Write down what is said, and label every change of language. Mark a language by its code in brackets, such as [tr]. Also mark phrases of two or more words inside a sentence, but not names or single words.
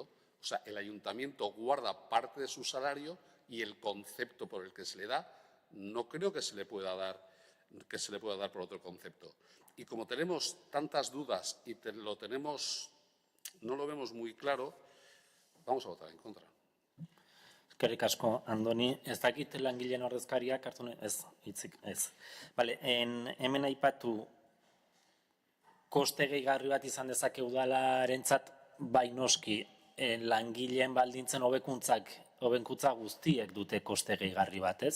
[es] O sea, el ayuntamiento guarda parte de su salario y el concepto por el que se le da no creo que se le pueda dar por otro concepto. Y como tenemos tantas dudas y no lo vemos muy claro, vamos a votar en contra. [eu] Eskerrik asko, Andoni. Ez dakit langileen ordezkariak hartu ez, hitzik, ez. Bale, hemen aipatu koste gehigarri bat izan dezake udalarentzat, bai noski, langileen baldintzen hobekuntza guztiek dute koste gehigarri bat, ez?